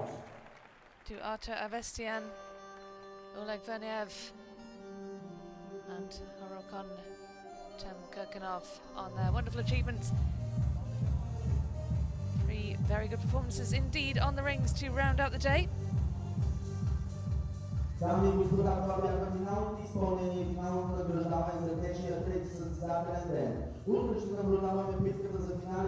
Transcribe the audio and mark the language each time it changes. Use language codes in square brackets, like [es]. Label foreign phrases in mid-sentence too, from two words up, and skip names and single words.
[en] to Artur Avestian, Oleg Vernev and Horokon Kurbanov on their wonderful achievements. Three very good performances indeed on the rings to round out the day. [ru] Дамы и господа, [bg] това бяха финалните изпълнения и финалното награждаване за течния трети състезателен ден. Утре ще наблюдаваме битката за